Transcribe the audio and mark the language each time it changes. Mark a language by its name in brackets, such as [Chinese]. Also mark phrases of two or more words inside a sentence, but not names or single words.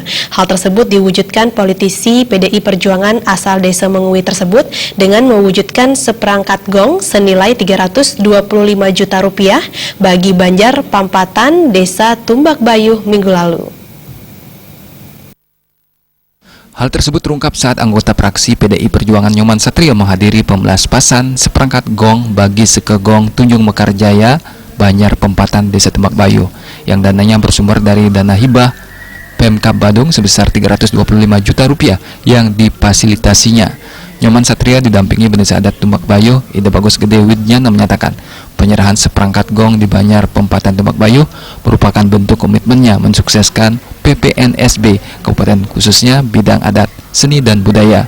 [Indonesian] Hal tersebut diwujudkan politisi PDI Perjuangan asal Desa Mengui tersebut dengan mewujudkan seperangkat gong senilai Rp325 juta bagi Banjar Pampatan, Desa Tumbak Bayuh minggu lalu. Hal tersebut terungkap saat anggota fraksi PDI Perjuangan Nyoman Satrio menghadiri pemelaspasan seperangkat gong bagi Sekegong Tunjung Mekarjaya, Banjar Pempatan, Desa Tumbak Bayuh, yang dananya bersumber dari dana hibah Pemkab Badung sebesar Rp325 juta yang difasilitasinya. Nyoman Satrio didampingi Pendeta Adat Tumbak Bayuh, Ida Bagus Gede Widjana menyatakan penyerahan seperangkat gong di Banjar Pempatan Tumbak Bayuh merupakan bentuk komitmennya mensukseskan PPNSB Kabupaten khususnya bidang adat, seni, dan budaya.